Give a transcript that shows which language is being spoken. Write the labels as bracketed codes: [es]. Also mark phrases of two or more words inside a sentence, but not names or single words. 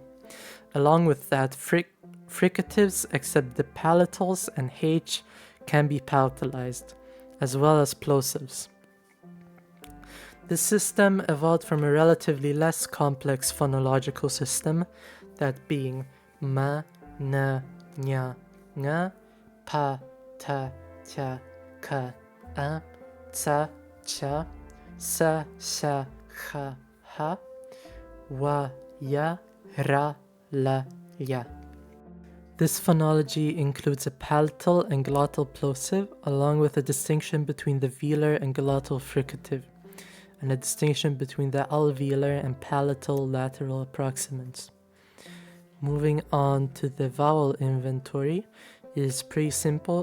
[en] Along with that, fricatives except the palatals and h can be palatalized, as well as plosives. This system evolved from a relatively less complex phonological system, that being ma, na, nya, nga, pa, ta, tia, ka, a, tsa, cha, sa, sha, ha, ha, wa, ya, ra, la, ya. This phonology includes a palatal and glottal plosive, along with a distinction between the velar and glottal fricative, and a distinction between the alveolar and palatal lateral approximants. Moving on to the vowel inventory, it is pretty simple.